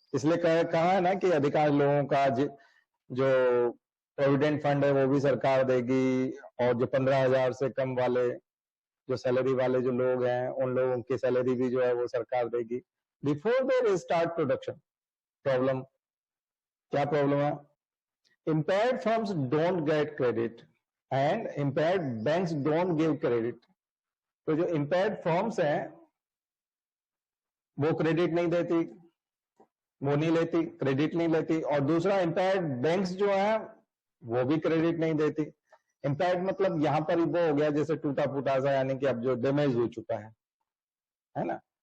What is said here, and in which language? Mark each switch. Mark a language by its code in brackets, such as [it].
[hi] इसलिए कहा है ना कि अधिकांश लोगों का जो प्रोविडेंट फंड है वो भी सरकार देगी, और जो 15,000 से कम वाले जो सैलरी वाले जो लोग हैं उन लोगों की सैलरी भी जो है वो सरकार देगी। [en] Before they start production. [hi] Problem क्या प्रॉब्लम है? [en] impaired firms don't get credit and impaired banks don't give credit। [hi] तो जो impaired firms हैं वो क्रेडिट नहीं देती, वो नहीं लेती, क्रेडिट नहीं लेती, और दूसरा impaired banks जो है वो भी क्रेडिट नहीं देती। impaired मतलब यहां पर वो हो गया जैसे टूटा फूटा सा, यानी कि अब जो डैमेज हो चुका है ना।